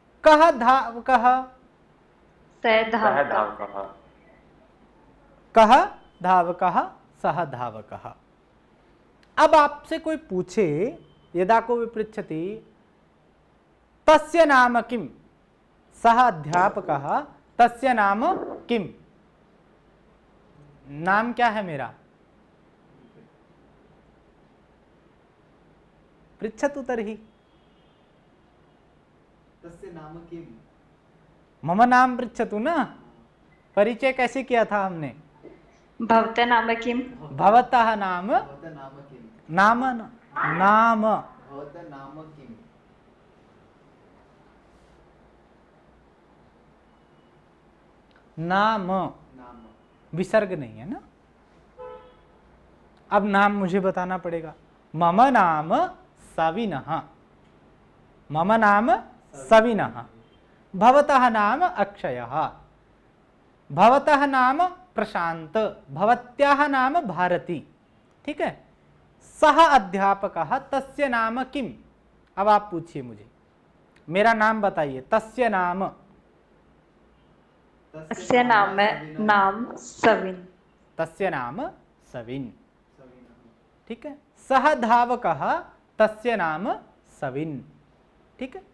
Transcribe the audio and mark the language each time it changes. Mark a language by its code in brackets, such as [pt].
[sa] कः धावकः? सह सह धावकः। धावकः। कः धावकः? सह धावकः। [hi] अब आपसे कोई पूछे, [sa] यदा को विपृच्छति तस्य नाम किम? सह अध्यापकः तस्य नाम किम? [hi] नाम क्या है मेरा? [sa] पृच्छतु तर्हि। तस्य नाम किम? मम नाम पृच्छतु [hi] ना। परिचय कैसे किया था हमने? [sa] भवतः नाम किम? भवतः नाम। भवतः नाम किम? नाम नाम भवतः नाम किम? नाम नाम। [hi] विसर्ग नहीं है ना। अब नाम मुझे बताना पड़ेगा। [sa] मम नाम सविनः। मम नाम सविनः। भवतः नाम अक्षयः। भवतः नाम प्रशांत। भवत्याः नाम भारती। [hi] ठीक है। [sa] सह अध्यापकः तस्य नाम किम? [hi] अब आप पूछिए मुझे, मेरा नाम बताइए। [sa] तस्य नाम। तस्य नाम सविन। तस्य नाम सविन। सविनः। [hi] ठीक है। [sa] सह धावकः तस्य नाम सविन। ठीक है।